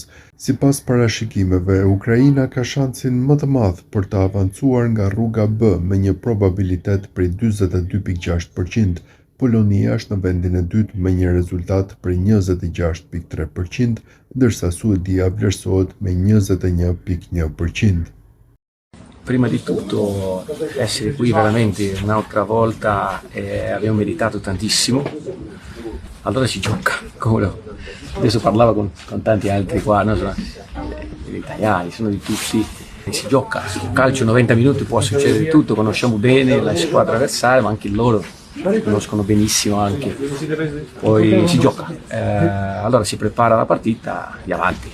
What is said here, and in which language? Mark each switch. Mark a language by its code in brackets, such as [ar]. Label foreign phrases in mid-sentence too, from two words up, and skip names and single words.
[sq] Sipas parashikimeve, Ukraina ka shansin më të madh për të avancuar nga rruga B me një probabilitet prej 42.6%. Polonia është në vendin e dytë me një rezultat prej 26.3%, ndërsa Suedia vlerësohet me 21.1%. [it] Prima di tutto essere qui veramente un'altra volta abbiamo meritato tantissimo, allora si gioca, adesso parlavo con tanti altri qua, no? Sono degli italiani, sono di tutti, si gioca, sul calcio 90 minuti può succedere tutto, conosciamo bene la squadra avversaria ma anche loro conoscono benissimo anche, poi si gioca, allora si prepara la partita di avanti.